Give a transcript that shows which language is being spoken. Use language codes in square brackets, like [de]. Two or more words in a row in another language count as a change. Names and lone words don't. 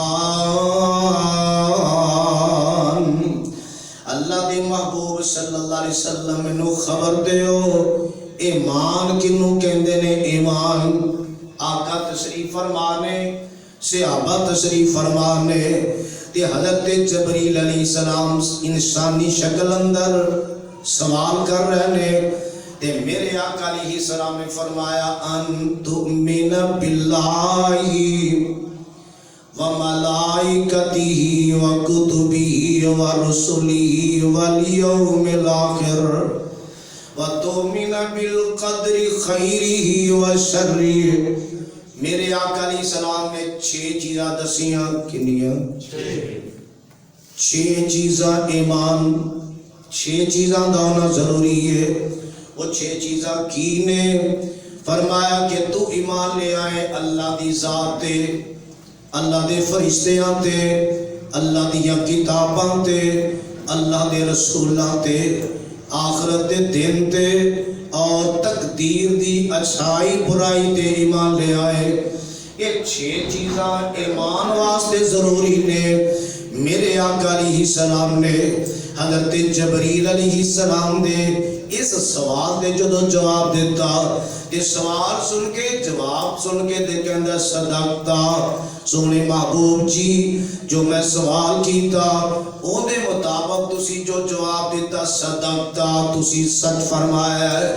[pa] اللہ دے محبوب [ar] صلی اللہ علیہ وسلم [pa] منو خبر دیو ایمان کنوں کہندے نے ایمان. آقا تشریف فرمانے صحابہ تشریف فرمانے تے حضرت جبریل [ar] علیہ السلام [pa] انسانی شکل اندر سوال کر رہے نے تے میرے آقا علیہ السلام نے فرمایا [ar] ان تؤمن باللہ وملائکتہ وکتبہ ورسلہ والیوم الآخر وتؤمن بالقدر خیرہ وشرہ. [pa] میرے آقا [ar] علیہ السلام [pa] نے 6 چیزاں دسیاں. کنیاں؟ 6 چیزاں ایمان 6 چیزاں دا ہونا ضروری ہے. وہ 6 چیزاں کی نے فرمایا کہ تو ایمان لے آئے اللہ دی ذات تے اللہ دے فرشتیاں تے اللہ دیاں کتاباں تے اللہ دے رسولاں تے آخرت دے دن تے اور تقدیر دی اچھائی برائی تے ایمان لے آئے. یہ 6 چیزاں ایمان واسطے ضروری نے. میرے آقا [ar] علیہ السلام [pa] نے حضرت جبریل [ar] علیہ السلام [pa] دے اس سوال دے جدو جواب دیتا یہ سوال سن کے جواب سن کے دے کے اندر صدقتا سونے محبوب جی جو میں سوال کیتا او دے مطابق تسی جو جواب دیتا صدقتا تسی سچ فرمایا ہے.